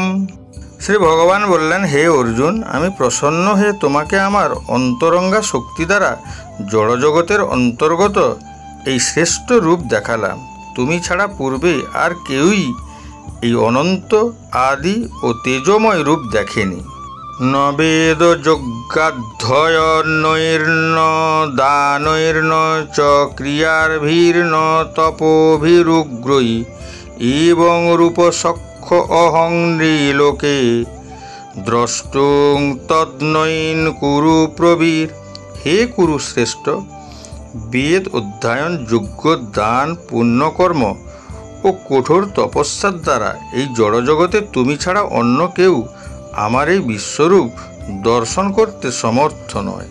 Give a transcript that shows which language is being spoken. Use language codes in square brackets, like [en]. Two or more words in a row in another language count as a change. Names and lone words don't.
[bn] শ্রী ভগবান বললেন, হে অর্জুন, আমি প্রসন্ন হয়ে তোমাকে আমার অন্তরঙ্গা শক্তি দ্বারা জড়জগতের অন্তর্গত এই শ্রেষ্ঠ রূপ দেখালাম। তুমি ছাড়া পূর্বে আর কেউই এই অনন্ত আদি ও তেজময় রূপ দেখেনি। [sa] ন বেদ যজ্ঞাধ্যয়নৈর্ন দানৈর্ন চ ক্রিয়ার্ভির্ন তপোভিরুগ্রৈ এবং রূপসক্ষ অহং নৃলোকে দ্রষ্টুং তদ্নৈন কুরু প্রবীর। [bn] হে কুরুশ্রেষ্ঠ, বেদ অধ্যয়ন, যজ্ঞ, দান, পুণ্যকর্ম ও কঠোর তপস্যার দ্বারা এই জড়জগতে তুমি ছাড়া অন্য কেউ আমার এই বিশ্বরূপ দর্শন করতে সমর্থ নয়।